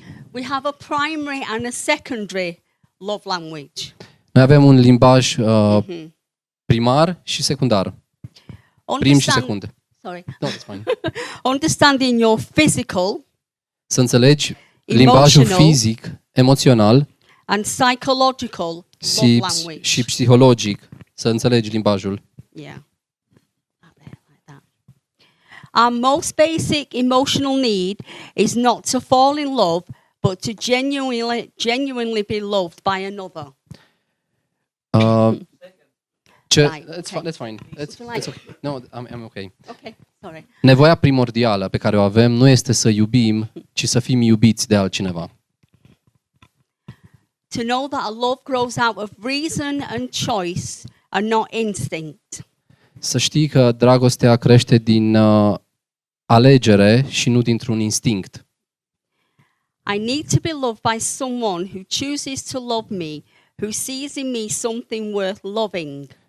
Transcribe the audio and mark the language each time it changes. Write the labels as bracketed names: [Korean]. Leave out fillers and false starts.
[English] We have a primary and a secondary love language. [Romanian] Noi avem un limbaj primar și secundar. Prim și secund. [English] Sorry. No, that's fine. Understanding your physical [Romanian] Să înțelegi limbajul [English] Emotional. [Romanian] fizic, emoțional [English] and psychological love [Romanian] și, [English] language. [Romanian] și psihologic. Să înțelegi limbajul. [English] Yeah. Up there, like that. Our most basic emotional need is not to fall in love, but to genuinely be loved by another. Right, That's fine. It's okay. No, I'm okay. Okay, sorry. [Romanian] Nevoia primordială pe care o avem nu este să iubim, ci să fim iubiți de altcineva. [English] To know that a love grows out of reason and choice and not instinct. [Romanian] Să știi că dragostea crește din alegere și nu dintr-un instinct. [English] I need to be loved by someone who chooses to love me, who sees in me something worth loving.